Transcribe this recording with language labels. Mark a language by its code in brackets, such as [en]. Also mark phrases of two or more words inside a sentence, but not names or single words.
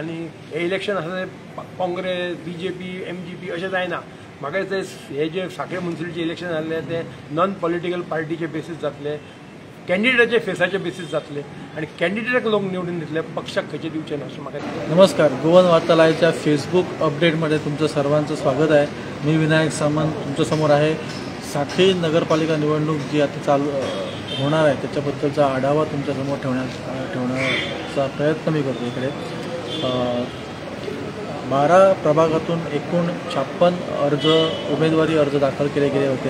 [kok] आनी हे इलेक्शन आसा ते काँग्रेस BJP MGP अशें जायना. म्हाका दिसता हे जे सांखळे म्युन्सिपाल्टीचे इलेक्शन जाल्ले ते [en] non political [kok] पार्टीचे बेसीस जातले कॅन्डिडेटाचे फेसाचे बेसीस जातले आनी कॅन्डिडेटाक लोक निवडून दितले पक्षाक खंयचे दिवचे ना अशें म्हाका दिसता. [mr] नमस्कार. गोवन वार्ता लाईव्हच्या फेसबुक अपडेटमध्ये तुमचं सर्वांचं स्वागत आहे. मी विनायक सामंत तुमच्यासमोर आहे. साखळी नगरपालिका निवडणूक जी आता चालू होणार आहे त्याच्याबद्दलचा आढावा तुमच्यासमोर ठेवण्याचा प्रयत्न मी करतो. इकडे 12 प्रभागातून एकूण 56 उमेदवारी अर्ज दाखल केले गेले होते.